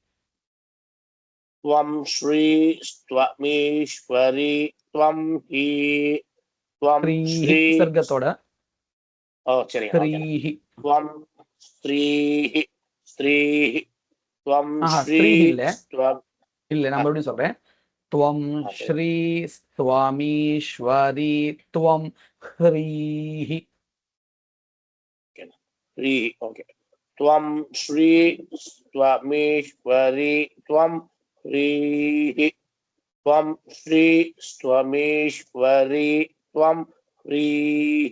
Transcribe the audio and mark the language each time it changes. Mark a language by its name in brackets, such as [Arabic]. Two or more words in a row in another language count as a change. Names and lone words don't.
[Sanskrit] त्वं श्रीस्त्वमीश्वरी त्वं हि त्वं ह्रीः श्री विसर्गतोड [Tamil] ओ சரி [Sanskrit] ह्रीः त्वं स्त्रीः स्त्रीः त्वं स्त्रीः இல்ல त्वं [Tamil] இல்ல நான் மறுபடியும் சொல்றேன் [Sanskrit] त्वं श्रीस्त्वमीश्वरी त्वं ह्रीः ह्रीः ओके त्वं श्रीस्त्वमीश्वरी त्वं ह्रीः त्वं श्रीस्त्वमीश्वरी त्वं ह्रीः